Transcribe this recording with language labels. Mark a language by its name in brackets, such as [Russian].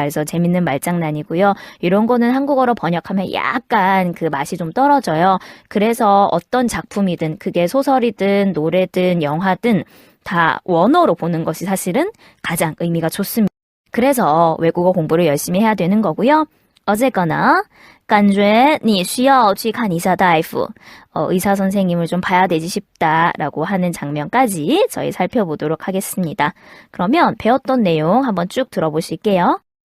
[Korean] 그래서 재밌는 말장난이고요. 이런 거는 한국어로 번역하면 약간 그 맛이 좀 떨어져요. 그래서 어떤 작품이든 그게 소설이든 노래든 영화든 다 원어로 보는 것이 사실은 가장 의미가 좋습니다. 그래서 외국어 공부를 열심히 해야 되는 거고요. 어쨌거나 [Chinese] 感觉你需要去看一下大夫. [Korean] 의사 선생님을 좀 봐야 되지 싶다라고 하는 장면까지 저희 살펴보도록 하겠습니다. 그러면 배웠던 내용 한번 쭉 들어보실게요.